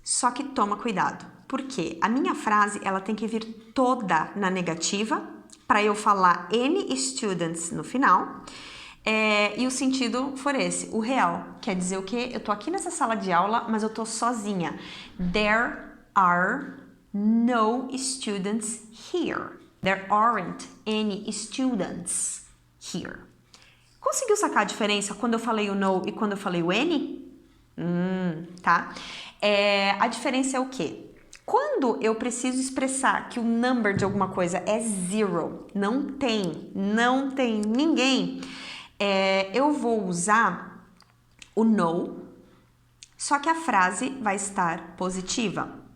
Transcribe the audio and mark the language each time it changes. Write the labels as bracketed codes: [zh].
[pt] Só que toma cuidado, porque a minha frase ela tem que vir toda na negativa para eu falar [en] any students [pt] no final. E o sentido for esse, o real. Quer dizer o quê? Eu tô aqui nessa sala de aula, mas eu tô sozinha. [en] There are no students here. There aren't any students here. [pt] Conseguiu sacar a diferença quando eu falei o no e quando eu falei o any? Tá? A diferença é o quê? Quando eu preciso expressar que o number de alguma coisa é zero, não tem ninguém, eu vou usar o no, só que a frase vai estar positiva.